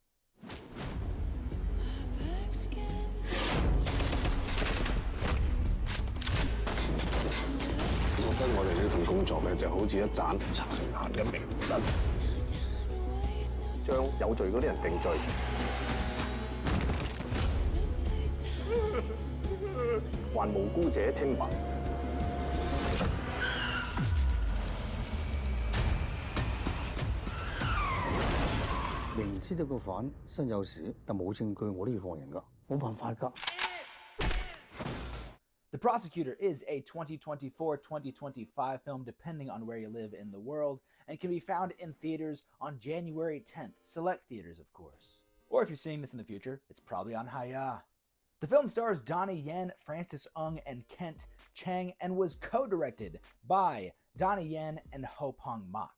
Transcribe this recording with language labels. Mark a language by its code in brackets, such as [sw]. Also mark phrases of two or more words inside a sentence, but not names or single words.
[yue] 我覺得我哋呢份工作咧，就好似一盞殘顏嘅明燈，將有罪嗰啲人定罪，還無辜者清白。明知道個犯身有事，但冇證據，我都要放人㗎，冇辦法㗎。 [en] The Prosecutor is a 2024-2025 film depending on where you live in the world, and can be found in theaters on January 10th, select theaters of course. Or if you're seeing this in the future, it's probably on Hi-octane. The film stars Donnie Yen, Francis Ng, and Kent Chang, and was co-directed by Donnie Yen and Ho-pong Mak.